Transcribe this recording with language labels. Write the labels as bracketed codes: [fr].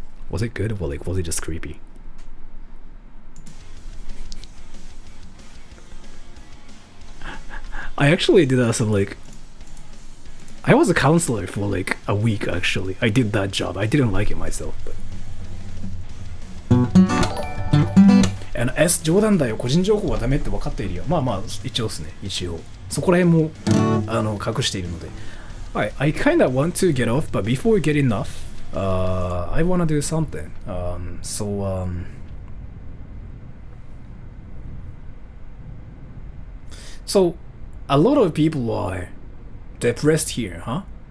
[en] Was it good, or like was it just creepy? I actually did that some like I was a counselor for like a week actually. I did that job. I didn't like it myself, but and S [ja] 冗談だよ、個人情報はダメって分かっているよ。まあまあ一応ですね、一応そこら辺も隠しているので。 [en] Alright, I kinda want to get off, but before getting off, I wanna do something. So a lot of people are depressed here, huh?